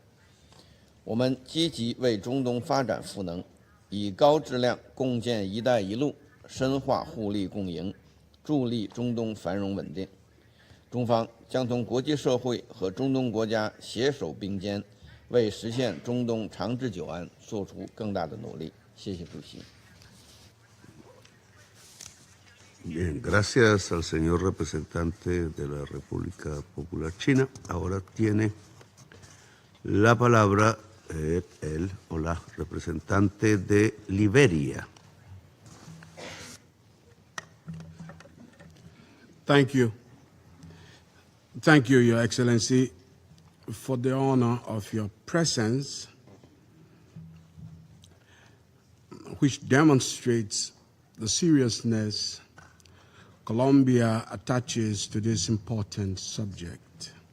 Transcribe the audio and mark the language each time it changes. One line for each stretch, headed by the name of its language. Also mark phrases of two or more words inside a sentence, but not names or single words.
Chinese: 我们积极为中东发展赋能，以高质量共建“一带一路”，深化互利共赢，助力中东繁荣稳定。中方将同国际社会和中东国家携手并肩，为实现中东长治久安做出更大的努力。谢谢主席。
Spanish: Bien, gracias al señor representante de la República Popular China. Ahora tiene la palabra él o la representante de Liberia.
English: Thank you. Thank you, Your Excellency, for the honor of your presence, which demonstrates the seriousness Colombia attaches to this important subject.